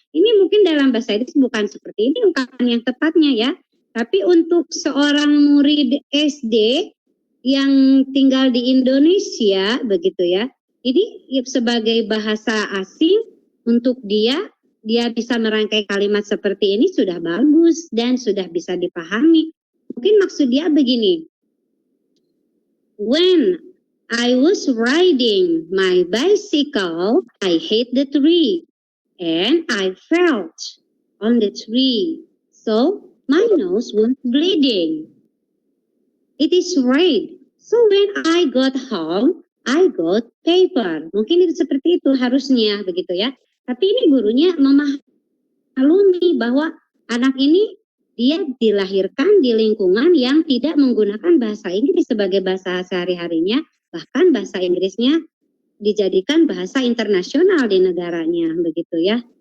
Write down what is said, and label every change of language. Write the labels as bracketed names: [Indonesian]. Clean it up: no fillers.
[Indonesian] Ini mungkin dalam bahasa Inggris bukan seperti ini ungkapan yang tepatnya ya, tapi untuk seorang murid SD yang tinggal di Indonesia, begitu ya, ini sebagai bahasa asing untuk dia bisa merangkai kalimat seperti ini sudah bagus dan sudah bisa dipahami. Mungkin maksud dia begini, [English] when I was riding my bicycle, I hit the tree and I felt on the tree. So my nose was bleeding. It is red. So when I got home, I got paper. [Indonesian] Mungkin itu seperti itu harusnya begitu ya. Tapi ini gurunya memaklumi bahwa anak ini dia dilahirkan di lingkungan yang tidak menggunakan bahasa Inggris sebagai bahasa sehari-harinya, bahkan bahasa Inggrisnya dijadikan bahasa internasional di negaranya, begitu ya.